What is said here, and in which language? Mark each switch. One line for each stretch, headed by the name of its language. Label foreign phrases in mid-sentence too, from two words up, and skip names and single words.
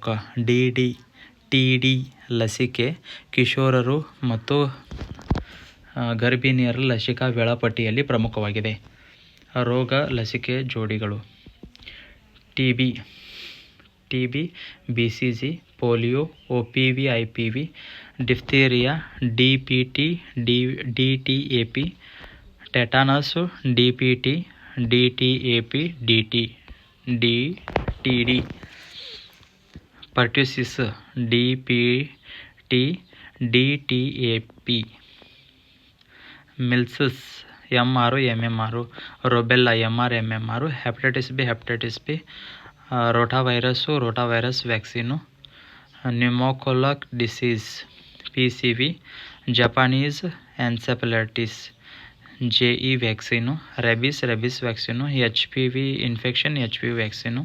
Kannada: TD ಲಸಿಕೆ ಕಿಶೋರರು ಮತ್ತು ಗರ್ಭಿಣಿಯರ ಲಸಿಕಾ ವೇಳಾಪಟ್ಟಿಯಲ್ಲಿ ಪ್ರಮುಖವಾಗಿದೆ. ರೋಗ ಲಸಿಕೆ ಜೋಡಿಗಳು.
English: TB BCG polio OPV IPV diphtheria DPT DTAP tetanus DPT DTAP DTD pertussis DPT DTAP measles MR MMR rubella MR MMR hepatitis B rotavirus vaccine pneumococcal disease PCV, Japanese encephalitis JE vaccine, rabies vaccine, HPV infection HPV vaccine.